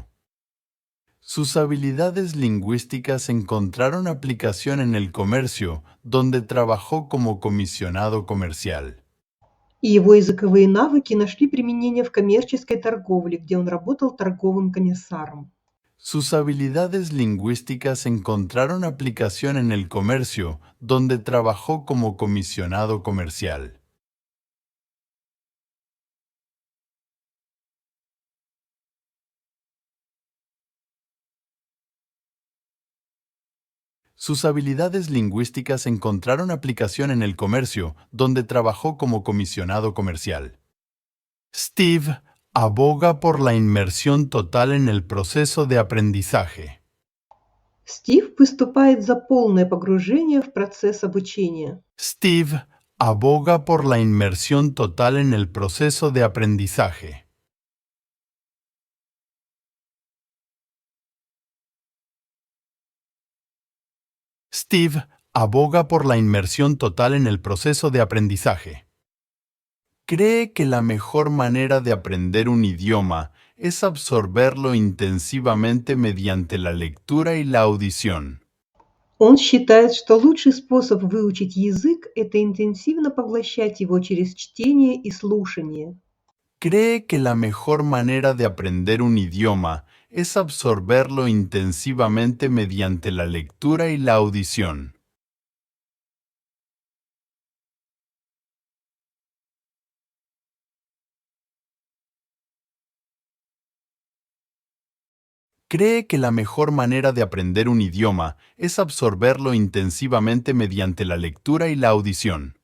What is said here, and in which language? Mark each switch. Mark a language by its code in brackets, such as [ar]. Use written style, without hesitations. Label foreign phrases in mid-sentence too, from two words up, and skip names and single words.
[es] Sus habilidades lingüísticas encontraron aplicación en el comercio, donde trabajó como comisionado comercial. [ru] И его языковые навыки нашли применение в коммерческой торговле, где он работал торговым комиссаром. [es] Sus habilidades lingüísticas encontraron aplicación en el comercio, donde trabajó como comisionado comercial. Sus habilidades lingüísticas encontraron aplicación en el comercio, donde trabajó como comisionado comercial. Steve aboga por la inmersión total en el proceso de aprendizaje. [ru] Стив выступает за полное погружение в процесс обучения. [es] Steve aboga por la inmersión total en el proceso de aprendizaje. Steve aboga por la inmersión total en el proceso de aprendizaje. Cree que la mejor manera de aprender un idioma es absorberlo intensivamente mediante la lectura y la audición. [ru] Он считает, что лучший способ выучить язык– это интенсивно поглощать его через чтение и слушание. [es] Cree que la mejor manera de aprender un idioma es absorberlo intensivamente mediante la lectura y la audición. Cree que la mejor manera de aprender un idioma es absorberlo intensivamente mediante la lectura y la audición.